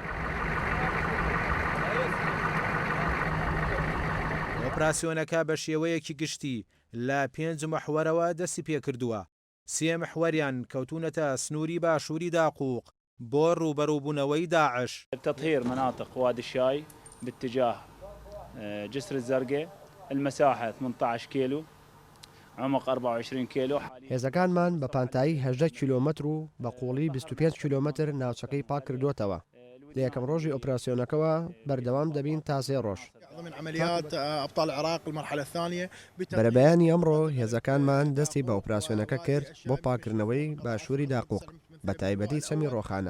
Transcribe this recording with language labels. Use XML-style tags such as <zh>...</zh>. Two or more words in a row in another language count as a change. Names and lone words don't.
<ckb>ئۆپراسیۆنەکە بە شێوەیەکی گشتی لە 5 محوەرەوە دەستی پێکردووە. 3 محوەریان کەوتونەتە سنووری باشووری داقووق بۆ ڕوبەڕووبوونەوەی داعش.</ckb> <ar>تطهير مناطق وادي الشاي باتجاه جسر الزرقاء المساحة 18 كيلو عمق 24 كيلو.</ar> <ckb>هێزەکانمان بە پانتایی 18 کیلۆمەتر و بە قوڵی 25 کیلۆمەتر ناوچەکەی پاک کردوتەوە. لە یەکەم ڕۆژی ئۆپراسیۆنەکەەوە بەردەوام دەبین تا 3 ڕۆژ. بەرەبەیانی ئەمڕۆ هێزەکانمان دەستی بە ئۆپراسیۆنەکە کرد بۆ پاکردنەوەی باشووری داقووق بە تایبەتی چەمی ڕۆخانە.</ckb>